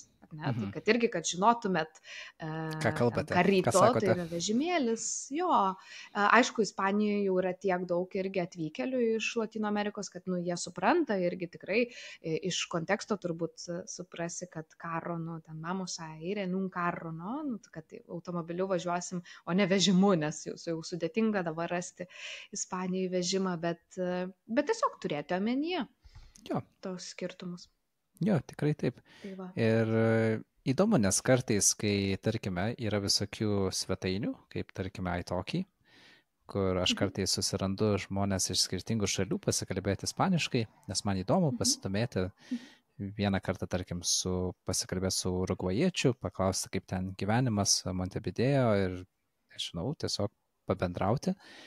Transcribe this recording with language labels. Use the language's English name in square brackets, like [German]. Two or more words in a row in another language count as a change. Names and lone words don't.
[Lithuanian] Ne, tai kad irgi, kad žinotumėt, ką kalbate, karito, tai yra vežimėlis, aišku, Ispanijoje jau yra tiek daug irgi atvykėlių iš Latino Amerikos, kad, jie supranta irgi tikrai iš konteksto turbūt suprasi, kad karo, ten [Spanish] vamos a ir en un carro, [Lithuanian] kad automobiliu važiuosim, o ne vežimu, nes jau sudėtinga dabar rasti Ispanijoje vežimą, bet tiesiog turėti omenyje tos skirtumus. Jo, tikrai taip. Ir įdomu, nes kartais, kai, tarkime, yra visokių svetainių, kaip, tarkime, italki, kur aš kartais susirandu žmonės iš skirtingų šalių pasikalbėti ispaniškai, nes man įdomu pasidomėti vieną kartą, tarkim, pasikalbėti su urugvajiečiu, paklausti, kaip ten gyvenimas Montevideo ir, nežinau, tiesiog pabendrauti.